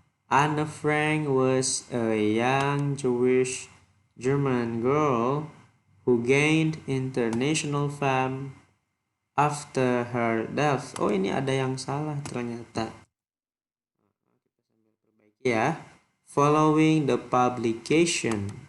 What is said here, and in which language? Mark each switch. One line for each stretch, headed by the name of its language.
English: Anne Frank was a young Jewish German girl who gained international fame after her death.
Indonesian: Oh, ini ada yang salah ternyata.
English: Ya, following the publication.